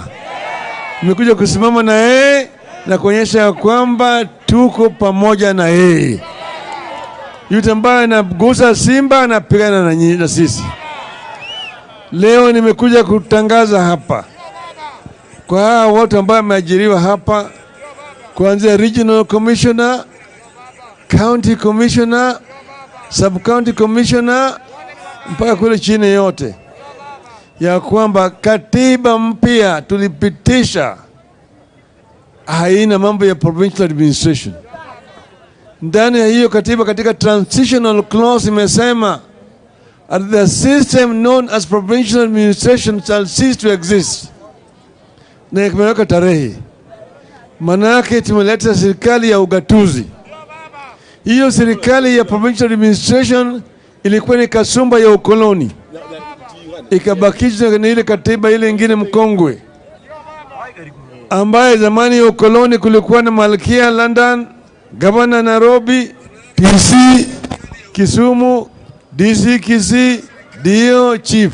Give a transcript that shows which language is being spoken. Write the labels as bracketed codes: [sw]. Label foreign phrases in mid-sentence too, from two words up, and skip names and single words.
[sw] Nimekuja kusimama na yeye na kuonyesha kwamba tuko pamoja na yeye. Yule ambaye anagusa Simba anapigana na sisi. Leo nimekuja kutangaza hapa kwa hao wote ambao wameajiriwa hapa, kuanzia [en] regional commissioner, county commissioner, sub county commissioner [sw] mpaka kule chini yote, ya kwamba katiba mpya tulipitisha haina mambo ya [en] provincial administration. [sw] Ndani ya hiyo katiba, katika [en] transitional clause imesema the system known as provincial administration shall cease to exist. [sw] Na imeweka tarehe. Manake tumeleta serikali ya ugatuzi. Hiyo serikali ya [en] provincial administration [sw] ilikuwa ni kasumba ya ukoloni, ikabakishwa na ile katiba ile ingine mkongwe, ambaye zamani ya ukoloni kulikuwa na Malkia London, Governor Nairobi, PC Kisumu, DC Kisii, dio chief.